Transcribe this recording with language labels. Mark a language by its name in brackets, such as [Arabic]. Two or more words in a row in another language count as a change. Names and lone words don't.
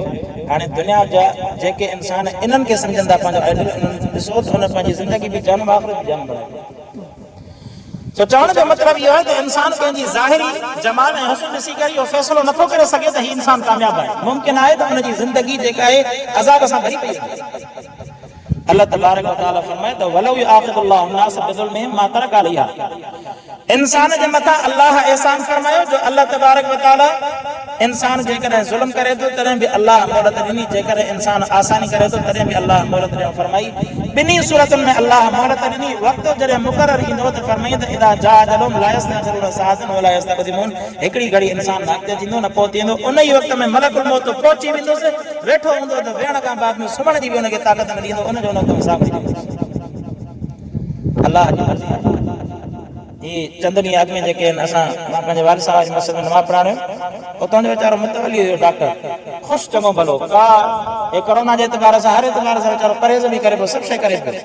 [Sindhi] हाणे दुनिया जा जेके इंसान इन्हनि खे सम्झनि था पंहिंजो आइडियल, ॾिसो त हुन पंहिंजी ज़िंदगी बि जान आख़िरत बि जान बणाई। सो चवण जो मतिलबु इहो आहे त इंसान पंहिंजी ज़ाहिरी जमाल ऐं हुस्न ॾिसी करे इहो फ़ैसिलो नथो करे सघे त हीउ इंसान कामयाबु आहे। मुमकिन आहे त हुनजी ज़िंदगी जेका आहे अज़ाब सां भरी पई आहे। अल्लाह तबारक व तआला फरमाए त [Arabic] ولو يؤاخذ الله الناس بظلمهم ما ترك عليها, [Sindhi] इंसान जे मथा अल्लाह एहसान फरमायो जो अल्लाह तबारक व तआला इंसान जेकॾहिं ज़ुल्म करे थो तॾहिं बि अल्लाह मोहलत ॾिनी, जेकॾहिं इंसान आसानी करे थो तॾहिं बि अल्लाह मोहलत ॾियणु फरमाई। ॿिन्ही सूरतुनि में अल्लाह मोहलत ॾिनी। वक़्त जॾहिं मुक़रर ईंदो त फरमाई त [Arabic] إذا جاء أجلهم لا يستأخرون ساعة ولا يستقدمون. [Sindhi] हिकिड़ी घड़ी इंसान न अॻिते थींदो न पोइ थींदो। उन ई वक़्त में मलकुल मौत पहुची वेंदुसि, वेठो हूंदो त वेहण खां बाद में सुम्हण जी बि हुनखे ताक़त न ॾींदो, उनजो हुन हिसाब अल्लाह जी मर्ज़ी। ये चंदनी अॻ में जेके असां मां पंहिंजे वालिद साहब जी मस्जिद में नमाज़ पढ़ायो, उतां जो वीचारो मुतवली हुयो डॉक्टर, ख़ुशि चङो भलो का हे कोरोना जे एतबार सां हर एतबार सां वीचारो परहेज़ बि करे पियो, सभु शइ करे पियो।